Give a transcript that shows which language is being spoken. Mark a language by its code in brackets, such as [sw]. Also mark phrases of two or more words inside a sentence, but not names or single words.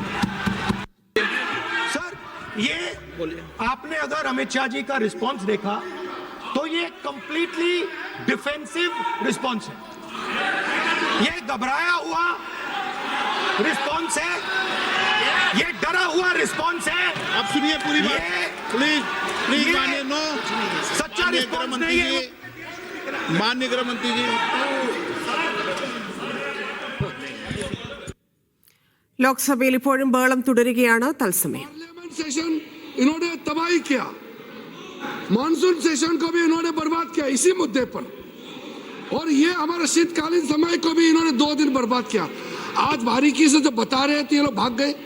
[hi] सर, ये आपने अगर अमित शाह जी का रिस्पांस देखा तो ये [en] completely defensive response [hi] है. ये घबराया हुआ रिस्पांस है, ये डरा हुआ रिस्पांस है. आप सुनिए पूरी बात प्लीज माननीय. नो, सच्चा रिस्पांस नहीं है. माननीय गृह मंत्री जी. [ml] ലോക്സഭയിൽ ഇപ്പോഴും ബഹളം തുടരുകയാണ്. തത്സമയം [en] parliament session [hi] इन्होंने तबाही किया, [en] monsoon session [hi] को भी इन्होंने बर्बाद किया इसी मुद्दे पर, और ये हमारा शीतकालीन समय को भी इन्होंने 2 दिन बर्बाद किया. आज बारीकी से जो बता रहे थे ये लोग भाग गए.